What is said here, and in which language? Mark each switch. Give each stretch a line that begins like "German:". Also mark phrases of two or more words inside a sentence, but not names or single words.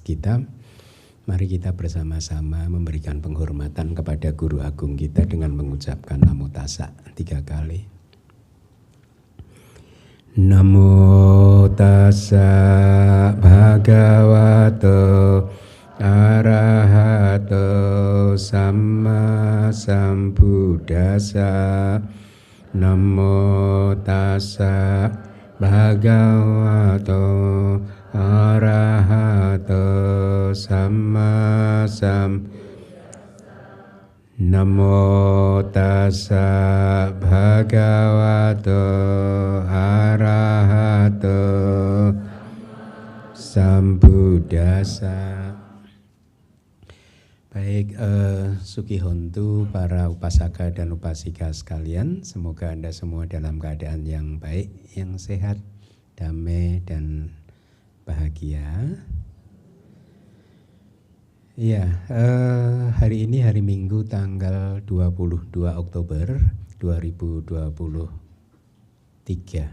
Indonesian: kita, mari kita bersama-sama memberikan penghormatan kepada Guru Agung kita dengan mengucapkan
Pali: Namo Tassa
Indonesian: 3 kali.
Pali: Namo Tassa Bhagavato Arahato Samma Sambuddhassa. Namo Tassa Bhagavato Arahato Samma Namo Tassa Bhagavato Arahato Sambuddhassa. Buddhassa.
Indonesian: Baik, Sukihontu, para upasaka dan upasika sekalian, semoga Anda semua dalam keadaan yang baik, yang sehat, damai dan bahagia. Iya, hari ini hari Minggu tanggal 22 Oktober 2023.